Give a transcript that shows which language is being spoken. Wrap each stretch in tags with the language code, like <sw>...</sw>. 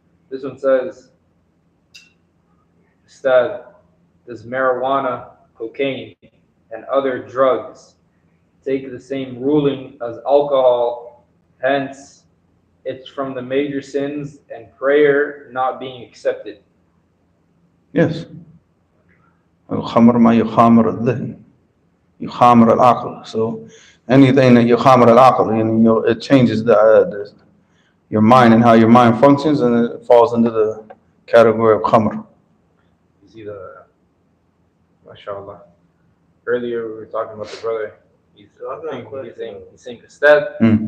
<en>This one says, Ustad, does marijuana, cocaine, and other drugs take the same ruling as alcohol? Hence, it's from the major sins and prayer not being accepted. Yes.</en> <ar>الخمر ما يخامر الذهن يخامر العقل.</ar> <en>So anything that</en> <ar>يخامر العقل,</ar> <en>you know, it changes your mind and how your mind functions, and it falls into the category of khamr. You see mashallah. Earlier we were talking about the brother. He's saying Ustad.</en>